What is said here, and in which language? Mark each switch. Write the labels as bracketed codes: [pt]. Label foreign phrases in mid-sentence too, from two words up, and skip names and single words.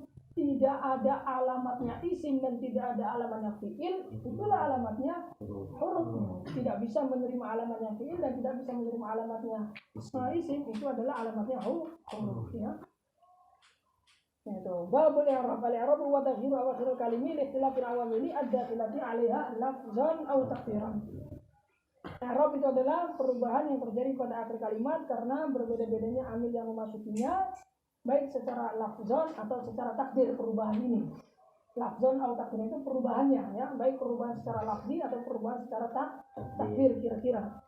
[id] Tidak ada alamatnya isim dan tidak ada alamatnya fi'il, itulah alamatnya huruf. Tidak bisa menerima alamatnya fi'il dan tidak bisa menerima alamatnya isim, itu adalah alamatnya huruf, ya. [ar] Itu باب الإعراب الإعراب وتغيير أواخر الكلم لاختلاف العوامل الداخلة عليها لفظا أو تقديرا. [id] I'rab itu adalah perubahan yang terjadi pada akhir kalimat karena berbeda-bedanya amil yang memasukinya, baik secara lafzan atau secara takdir. Perubahan ini lafzan atau takdir itu perubahannya, ya, baik perubahan secara lafzi atau perubahan secara takdir kira-kira.